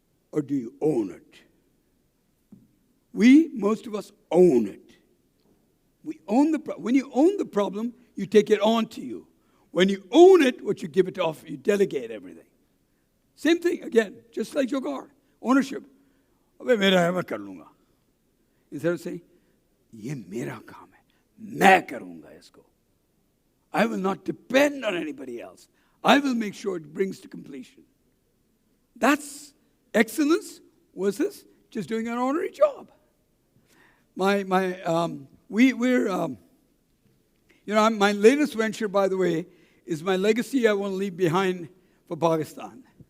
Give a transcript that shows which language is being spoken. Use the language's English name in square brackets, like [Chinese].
[English] Or do you own it? Most of us, own it. We own when you own the problem, you take it on to you. When you own it, what you give it off, you delegate everything. Same thing, again, just like your car. [Hindi] Ownership. अबे मेरा है मैं कर लूँगा. [English] Instead of saying, [Hindi] ये मेरा काम है, मैं करूँगा इसको. [English] I will not depend on anybody else. I will make sure it brings to completion. That's excellence versus just doing an ordinary job. My latest venture, by the way, is my legacy I want to leave behind for Pakistan.